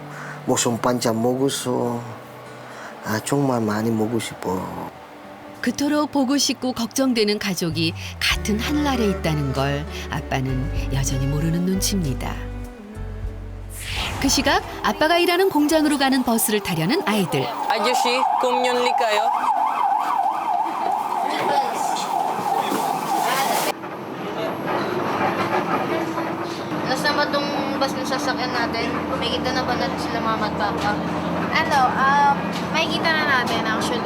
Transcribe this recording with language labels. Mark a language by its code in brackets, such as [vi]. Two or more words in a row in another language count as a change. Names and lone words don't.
[ko] 무슨 반찬 먹었어. 정말 많이 먹고 싶어. 그토록 보고 싶고 걱정되는 가족이 같은 하늘 아래 있다는 걸 아빠는 여전히 모르는 눈치입니다. 그 시각 아빠가 일하는 공장으로 가는 버스를 타려는 아이들. 아저씨, 공연리 kayo? [tl] Nasaan ba tong bus na sasakyan natin? May kita na ba natin sila mama at papa? Makikita na natin actually.